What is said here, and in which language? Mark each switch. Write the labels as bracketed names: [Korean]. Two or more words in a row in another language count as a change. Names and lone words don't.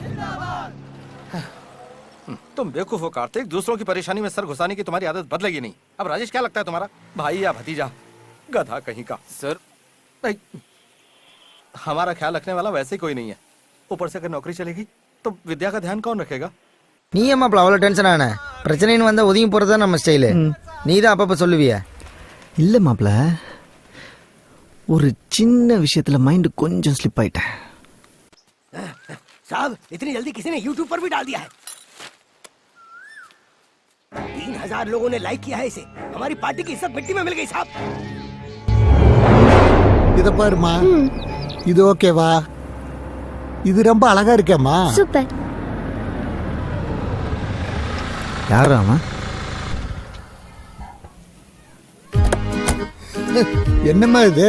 [Hindi] तुम बेवकूफ हो कार्तिक। दूसरों की परेशानी में सर घुसाने की तुम्हारी आदत बदलेगी नहीं। अब राजेश क्या लगता है तुम्हारा? भाई या भतीजा? गधा कहीं का। सर भाई, हमारा ख्याल रखने वाला वैसे ही कोई नहीं है। ऊपर से अगर नौकरी चलेगी तो विद्या का ध्यान कौन रखेगा? [Tamil] நீ ஏமாப்ல அவ்வளோ டென்ஷன் ஆன? பிரச்சனைன்னு வந்தால் ஒதுங்கி போகிறது தான் நம்ம ஸ்டைலு. நீ தான் அப்பப்போ சொல்லுவியா? இல்லை மாப்ள, ஒரு சின்ன விஷயத்துல மைண்ட் கொஞ்சம் ஸ்லிப் ஆயிட்டேன். [Hindi] साहब इतनी जल्दी किसी ने YouTube पर भी डाल दिया है। 3000 लोगों ने लाइक किया है इसे। हमारी पार्टी की इज्जत मिट्टी में मिल गई साहब। [Tamil] இதை பாருமா, இது ஓகேவா? இது ரொம்ப அழகா இருக்கேம்மா. சூப்பர். யாரா அவன்? என்னம்மா இது?